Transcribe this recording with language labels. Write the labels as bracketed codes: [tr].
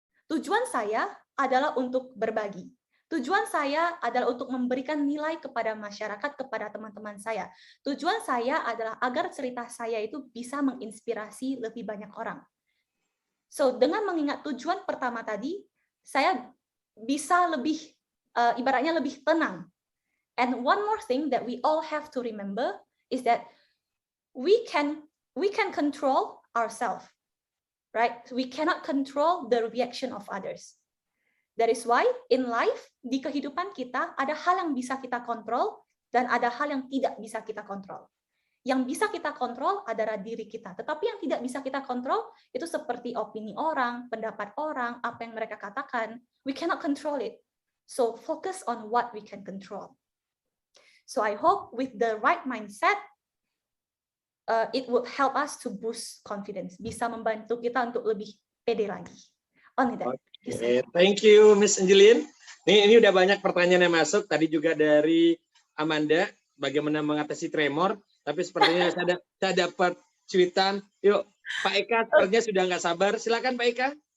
[id] Tujuan saya adalah untuk berbagi. Tujuan saya adalah untuk memberikan nilai kepada masyarakat, kepada teman-teman saya. Tujuan saya adalah agar cerita saya itu bisa menginspirasi lebih banyak orang. So, dengan mengingat tujuan pertama tadi, saya bisa lebih, ibaratnya lebih tenang. [en] And one more thing that we all have to remember is that we can control ourselves, right? We cannot control the reaction of others. That is why in life, [id] di kehidupan kita, ada hal yang bisa kita kontrol dan ada hal yang tidak bisa kita kontrol. Yang bisa kita kontrol adalah diri kita. Tetapi yang tidak bisa kita kontrol itu seperti opini orang, pendapat orang, apa yang mereka katakan. [en] We cannot control it. So focus on what we can control. So I hope with the right mindset, it will help us to boost confidence. [id] Bisa membantu kita untuk lebih pede lagi. [en] Only that. Okay. Thank you, Miss Angeline. [id] Ini udah banyak pertanyaan yang masuk. Tadi juga dari Amanda, bagaimana mengatasi tremor. Tapi sepertinya saya dapat cuitan. Yuk, Pak Eka sepertinya sudah nggak sabar. Silakan Pak Eka.